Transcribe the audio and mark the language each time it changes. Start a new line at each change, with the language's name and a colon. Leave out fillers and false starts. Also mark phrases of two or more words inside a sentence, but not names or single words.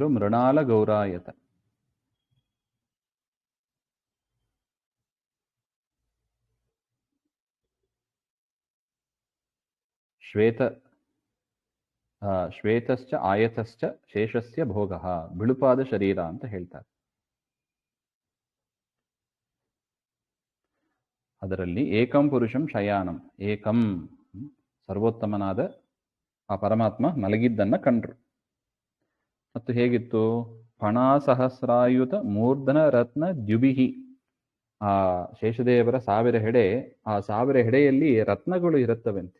Sanskrit: ಮೃಣಾಲ ಗೌರಾಯತ. ಶ್ವೇತಶ್ಚ ಆಯತಶ್ಚ ಶೇಷಸ್ಯ ಭೋಗ.
Kannada: ಬಿಳುಪಾದ ಶರೀರ ಅಂತ ಹೇಳ್ತಾರೆ. ಅದರಲ್ಲಿ
Sanskrit: ಏಕಂ ಪುರುಷಂ ಶಯಾನಂ.
Kannada: ಏಕಂ ಸರ್ವೋತ್ತಮನಾದ ಆ ಪರಮಾತ್ಮ ಮಲಗಿದ್ದನ್ನ ಕಂಡ್ರು. ಮತ್ತು ಹೇಗಿತ್ತು?
Sanskrit: ಫಣಾಸಹಸ್ರಾಯುತ ಮೂರ್ಧನ ರತ್ನ ದ್ಯುಬಿಹಿ.
Kannada: ಆ ಶೇಷದೇವರ 1000 ಹೆಡೆ, ಆ 1000 ಹೆಡೆಯಲ್ಲಿ ರತ್ನಗಳು ಇರುತ್ತವಂತೆ.